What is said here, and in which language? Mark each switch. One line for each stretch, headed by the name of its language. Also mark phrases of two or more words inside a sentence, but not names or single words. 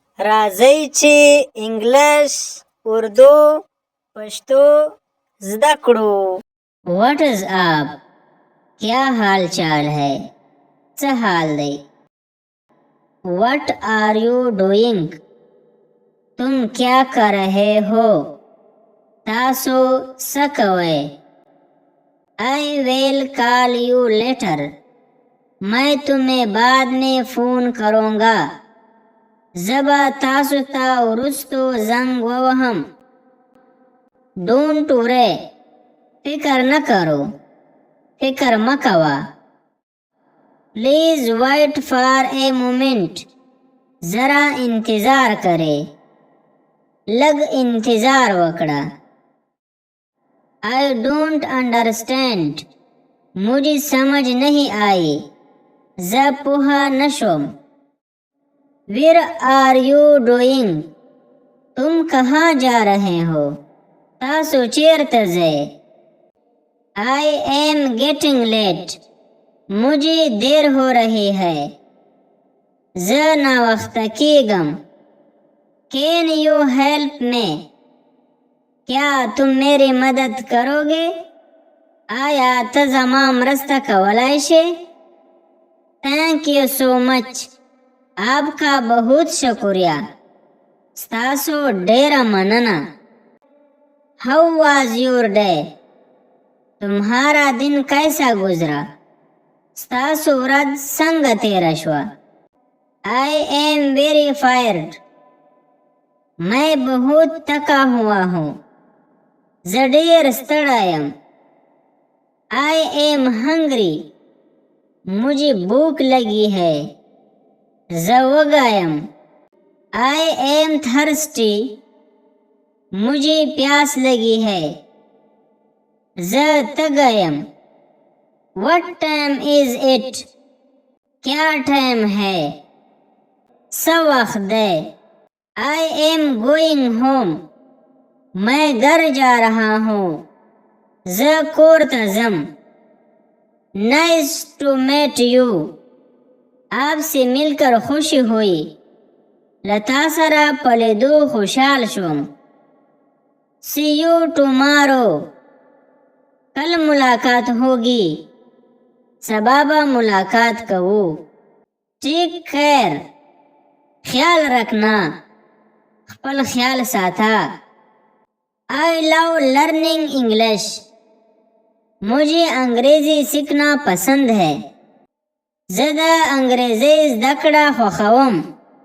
Pashto: راځئ چې انګلیش، اردو، پښتو زده کړو.
English: What is up؟
Urdu: کیا حال چال ہے؟
Pashto: څه حال دی؟
English: What are you doing؟
Urdu: تم کیا کر رہے ہو؟
Pashto: تاسو څه کوئ؟
English: I will call you later۔
Urdu: میں تمہیں بعد میں فون کروں گا۔
Pashto: زبا تاسو تا ورستو زنگ ووهم۔
English: Don't worry،
Urdu: فکر نہ کرو،
Pashto: فکر مکوا۔
English: Please wait for a moment،
Urdu: ذرا انتظار کرے،
Pashto: لگ انتظار وکڑا۔
English: I don't understand،
Urdu: مجھے سمجھ نہیں آئی،
Pashto: زه پوہا نشوم۔
English: Where are you doing؟
Urdu: تم کہاں جا رہے ہو؟
Pashto: تاسو چیرته ځئ؟
English: I am getting late،
Urdu: مجھے دیر ہو رہی ہے،
Pashto: زه ناوخته کیږم۔
English: Can you help me؟
Urdu: کیا تم میری مدد کرو گے؟
Pashto: آیا ته زما مرسته کولای شې؟
English: Thank you so much،
Urdu: آپ کا بہت شکریہ،
Pashto: ستاسو ډیره مننه۔
English: How was your day؟
Urdu: تمہارا دن کیسا گزرا؟
Pashto: ستاسو ورځ څنګه تیره شوه؟
English: I am very tired،
Urdu: میں بہت تھکا ہوا ہوں،
Pashto: زه ډیر ستړی یم۔
English: I am hungry،
Urdu: مجھے بھوک لگی ہے،
Pashto: زه وږی یم۔
English: I am thirsty،
Urdu: مجھے پیاس لگی ہے،
Pashto: زه تږی یم۔
English: What time is it؟
Urdu: کیا ٹائم ہے؟
Pashto: څه وخت دی؟
English: I am going home،
Urdu: میں گھر جا رہا ہوں،
Pashto: زه کور ته ځم۔
English: Nice to meet you،
Urdu: آپ سے مل کر خوشی ہوئی،
Pashto: له تا سره په لیدو خوشحال شوم۔
English: See you tomorrow،
Urdu: کل ملاقات ہوگی،
Pashto: سبا به ملاقات کوو۔
English: Take care،
Urdu: خیال رکھنا،
Pashto: خپل خیال ساته۔
English: I love learning English،
Urdu: مجھے انگریزی سیکھنا پسند ہے،
Pashto: زه د انگریزی زده کړه خوښوم۔